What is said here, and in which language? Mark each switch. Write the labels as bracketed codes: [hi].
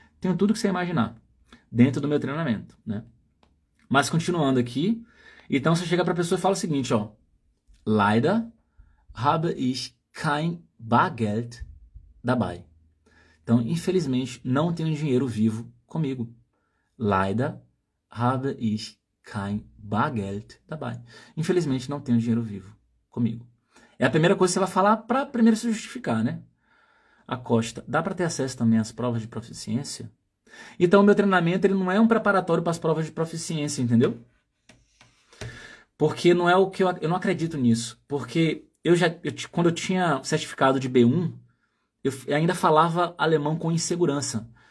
[pt] Tenho tudo que você imaginar dentro do meu treinamento, né? Mas continuando aqui, então você chega para a pessoa e fala o seguinte, ó, [de] Leider habe ich kein Bargeld dabei. [pt] Então, infelizmente, não tenho dinheiro vivo comigo. [de] Leider habe ich kein Bargeld dabei. [pt] Infelizmente, não tenho dinheiro vivo comigo. É a primeira coisa que você vai falar para primeiro se justificar, né? A Costa, dá para ter acesso também às provas de proficiência? Então, o meu treinamento ele não é um preparatório para as provas de proficiência, entendeu? Porque não é o que eu não acredito nisso. Porque quando eu tinha certificado de B1, eu ainda falava alemão com insegurança.